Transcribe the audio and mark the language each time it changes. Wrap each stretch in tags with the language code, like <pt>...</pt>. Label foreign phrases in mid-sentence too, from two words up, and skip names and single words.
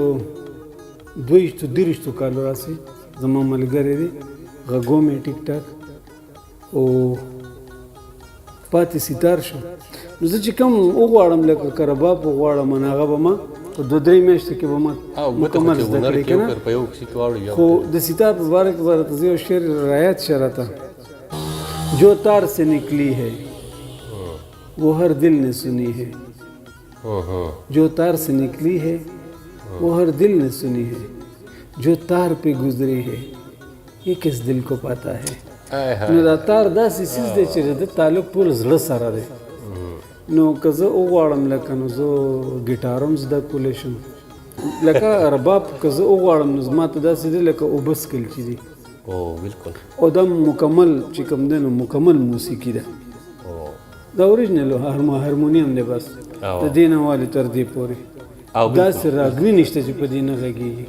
<ps>22 کالو راسي زما ملګری دی غږو مې ټیک ټاک او پاتې ستار شو نو زه چې کوم وغواړم لکه کرباب وغواړم نو هغه به ما په 2-3 میاشتو کې به ما مکمل زده کړې که نه خو د ستار په باره کې به راته زه یو شعر رایت شه راته</ps> <ur>جو تار سے نکلی ہے وہ ہر دل نے سنی ہے جو تار سے نکلی ہے وہ ہر دل نے سنی ہے جو تار پہ گزری ہے یہ کس دل کو پاتا ہے.</ur> <ps>نو دا تار داسې څیز دی چې د تعلق ټول زړه سره دی نو که زه وغواړم لکه نو زه ګیټار هم زده کولی شم لکه رباب که زه وغواړم نو زما ته داسې دی لکه اوبه څکل چې دي او دا مکمل چې کوم دی نو مکمل موسیقي ده دا اوریجنل هارمونیم دی بس د دې نه والي تر دې پورې داسې راګني نشته چې په دې نه غږېږي</ps>